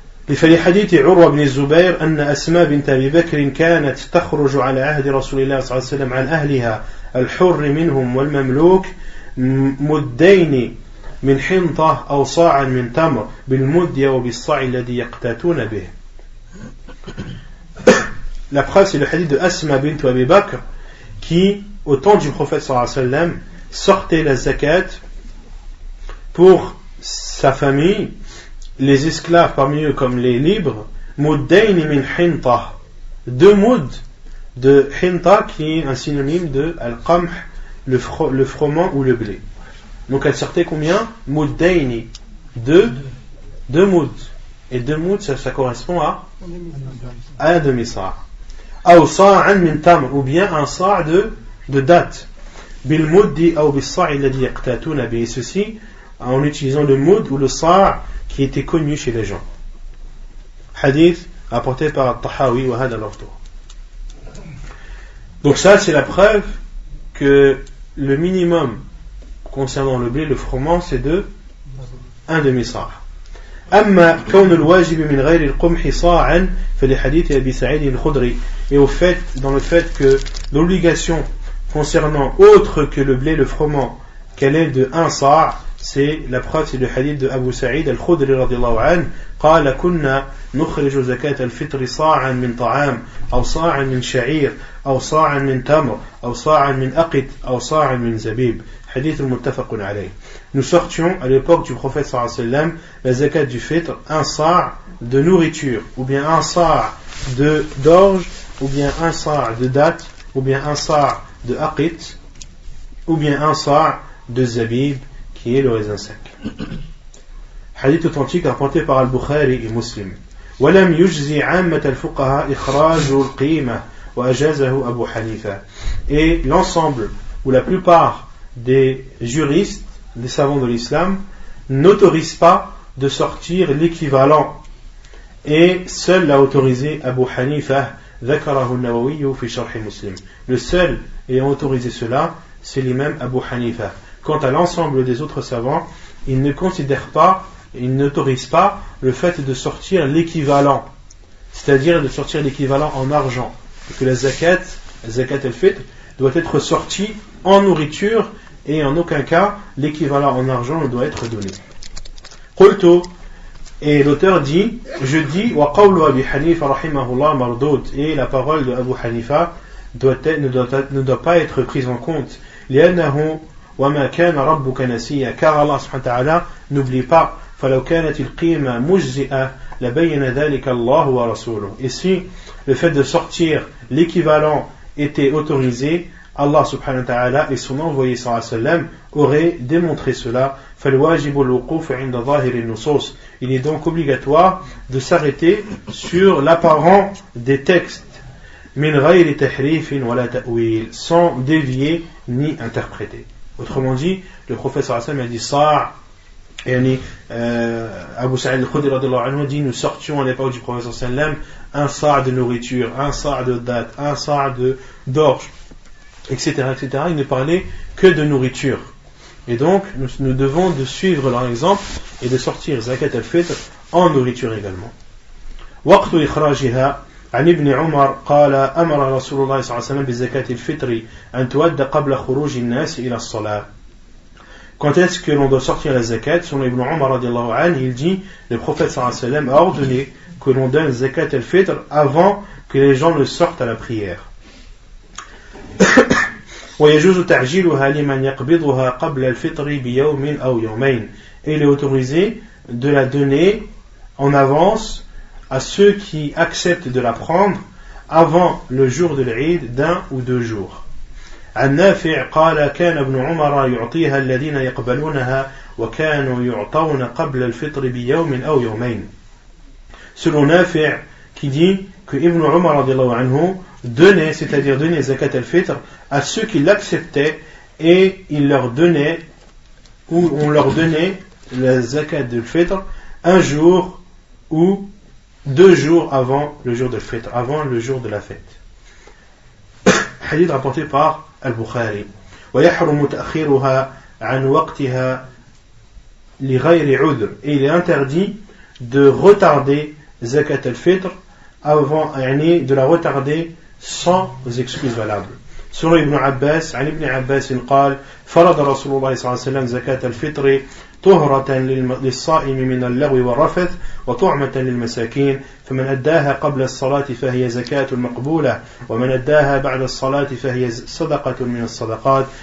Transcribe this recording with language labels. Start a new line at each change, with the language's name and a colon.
Arabic: لحديث عروة بن الزبير أن أسماء بنت أبي بكر كانت تخرج على عهد رسول الله صلى الله عليه وسلم عن أهلها الحر منهم والمملوك مدين من حنطة أو صاعا من تمر بالمد وبالصاع الذي يقتاتون به.
French: La preuve, c'est le hadith de Asma bint Abi Bakr qui, au temps du prophète sallallahu alayhi wa sallam, sortait la zakat pour sa famille, les esclaves parmi eux comme les libres,
Arabic: muddayn min hinta,
French: 2 muds de hinta qui est un synonyme de al-qamh, le froment ou le blé. Donc elle sortait combien? Muddayn, 2 muds. Et 2 muds, ça correspond à un demi-sa'.
Arabic: Aw sa'an min tamr,
French: ou bien un sa' de date.
Arabic: Bil muddi aw bis sa' alladhi yaqtatuna bi,
French: ceci en utilisant le mud ou le sa' qui était connu chez les gens. Hadith apporté par Tahawi
Arabic: wa hada lafdhu.
French: Donc ça, c'est la preuve que le minimum concernant le blé, le froment, c'est de un demi-sa'.
Arabic: أما كون الواجب من غير القمح صاعا فلحديث أبي سعيد الخدري.
French: Et au fait, dans le fait que l'obligation concernant autre que le blé, le froment, qu'elle est de un sa', c'est la preuve, c'est le hadith de Abu Sa'id al-Khudri radiyallahu anhu.
Arabic: قال كنا نخرج زكاة الفطر صاعا من طعام أو صاعا من شعير أو صاعا من تمر أو صاعا من أقط أو صاعا من زبيب. Hadith muttafaqun alayh.
French: Nous sortions à l'époque du prophète sallallahu alayhi wa sallam la zakat du fitr, un sa' de nourriture, ou bien un sa' d'orge, ou bien un sa' de date, ou bien un sa' de aqit, ou bien un sa' de zabib, qui est le raisin sec. Hadith authentique rapporté par Al-Bukhari et Muslim.
Arabic: ولم يجزي عامة الفقهاء إخراج القيمة وأجازه أبو حنيفة.
French: Et l'ensemble, ou la plupart des juristes, des savants de l'islam, n'autorisent pas de sortir l'équivalent. Et seul l'a autorisé Abu Hanifa,
Arabic: ذكره النووي في شرح مسلم.
French: Le seul ayant autorisé cela, c'est l'imam Abu Hanifa. Quant à l'ensemble des autres savants, ils ne considèrent pas, ils n'autorisent pas le fait de sortir l'équivalent, c'est-à-dire de sortir l'équivalent en argent. Et que la zakat al-fitr, doit être sortie en nourriture et en aucun cas l'équivalent en argent ne doit être donné. Qultu, et l'auteur dit, je dis,
Arabic: wa qawlu Abi Hanifa rahimahullah mardoud,
French: et la parole de Abu Hanifa ne doit pas être prise en compte.
Arabic: لأنه وما كان ربك نسيا,
French: car Allah subhanahu wa ta'ala n'oublie pas.
Arabic: فلو كانت القيمة مجزئة لبين ذلك الله ورسوله.
French: Et si le fait de sortir l'équivalent était autorisé, Allah subhanahu wa ta'ala et son envoyé sallallahu alayhi wa sallam auraient démontré cela.
Arabic: فالواجب الوقوف عند ظاهر النصوص.
French: Il est donc obligatoire de s'arrêter sur l'apparent des textes,
Arabic: من غير تحريف ولا تأويل,
French: sans dévier ni interpréter. Autrement dit, le prophète sallallahu alayhi wa sallam a dit sa', Abu Sa'id al-Khudri radiyallahu anhu dit, nous sortions à l'époque du prophète sallallahu alayhi wa sallam un sa' de nourriture, un sa' de date, un sa' d'orge, etc., etc. Il ne parlait que de nourriture. Et donc, nous devons de suivre leur exemple et de sortir zakat al-fitr en nourriture également.
Arabic: وقت إخراجها عن ابن عمر قال أمر رسول الله صلى الله عليه وسلم بزكاة الفطر أن تؤدى قبل خروج الناس إلى الصلاة.
French: Quand est-ce que l'on doit sortir la zakat? Selon Ibn Umar radiallahu anhu, il dit, le prophète sallallahu alayhi wa sallam a ordonné que l'on donne zakat al-fitr avant que les gens ne sortent à la prière.
Arabic: ويجوز تعجيلها لمن يقبضها قبل الفطر بيوم أو يومين.
French: Et il est autorisé de la donner en avance à ceux qui acceptent de la prendre avant le jour de l'Eid d'un ou 2 jours.
Arabic: عن نافع قال كان ابن عمر يعطيها الذين يقبلونها وكانوا يعطون قبل الفطر بيوم أو يومين.
French: Selon Nafi' qui dit que Ibn Umar radiallahu anhu donnait, c'est-à-dire donnait zakat al-fitr à ceux qui l'acceptaient et il leur donnait, ou on leur donnait la zakat al-fitr un jour ou 2 jours avant le jour de fitr, avant le jour de la fête. Hadith rapporté par Al-Bukhari.
Arabic: ويحرم تأخيرها عن وقتها لغير عذر.
French: Et il est interdit de retarder zakat al-fitr avant, de la retarder sans excuses valables. Selon Ibn Abbas,
Arabic: عن ابن عباس قال فرض رسول الله صلى الله عليه وسلم زكاة الفطر طهرة للصائم من اللغو والرفث وطعمة للمساكين فمن أداها قبل الصلاة فهي زكاة مقبولة ومن أداها بعد الصلاة فهي صدقة من الصدقات.